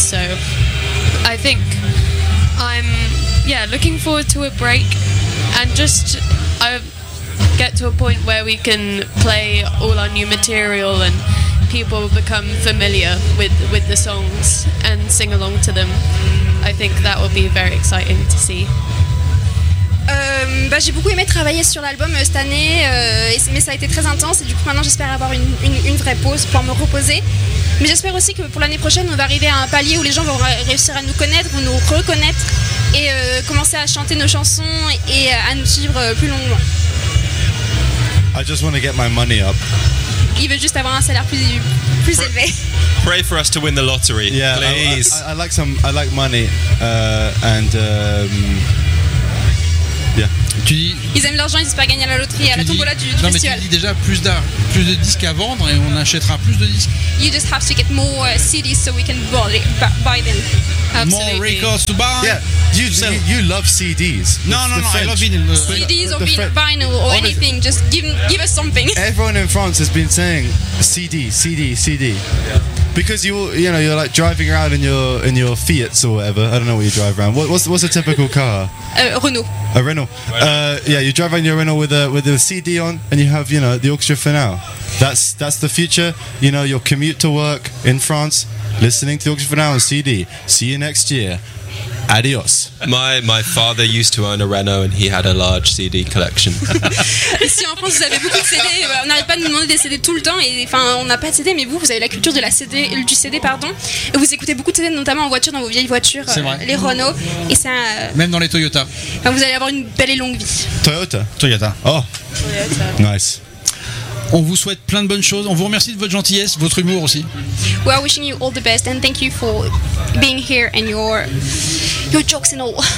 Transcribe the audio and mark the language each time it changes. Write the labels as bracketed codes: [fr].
[en] So I think I'm looking forward to a break and just I get to a point where we can play all our new material and people become familiar with the songs and sing along to them. I think that will be very exciting to see. [fr] J'ai beaucoup aimé travailler sur l'album cette année, mais ça a été très intense et du coup maintenant j'espère avoir une vraie pause pour me reposer. Mais j'espère aussi que pour l'année prochaine on va arriver à un palier où les gens vont réussir à nous connaître, vont nous reconnaître et commencer à chanter nos chansons et à nous suivre plus longuement. [en] I just want to get my money up. [fr] Il veut juste avoir un salaire plus élevé. [en] Pray for us to win the lottery, yeah, please. I like money and... Yeah. [fr] Tu dis... Ils aiment l'argent, ils espèrent gagner à la loterie, à la tombola du festival. Non, mais tu dis déjà plus de disques à vendre et on achètera plus de disques. [en] You just have to get more CDs so we can buy them. Absolutely. More records to buy. Yeah, you love CDs. No, I love vinyl. CDs or vinyl or anything, just give us something. Everyone in France has been saying CD. Yeah. Because you're like driving around in your Fiats or whatever. I don't know what you drive around. What's a typical car? A Renault. You drive around your Renault with a CD on, and you have the orchestra for now. That's the future. You know, your commute to work in France, listening to the orchestra for now on CD. See you next year. Adios. My father used to own a Renault and he had a large CD collection. [fr] Si en France vous avez beaucoup de CD, on n'arrête pas de nous demander des CD tout le temps. Et enfin, on n'a pas de CD, mais vous avez la culture du CD. Et vous écoutez beaucoup de CD, notamment en voiture, dans vos vieilles voitures, les Renault. Et ça. Même dans les Toyota. Enfin, vous allez avoir une belle et longue vie. [en] Toyota. Oh. Toyota. Nice. [fr] On vous souhaite plein de bonnes choses. On vous remercie de votre gentillesse, votre humour aussi. [en] We are wishing you all the best and thank you for being here and your jokes and all.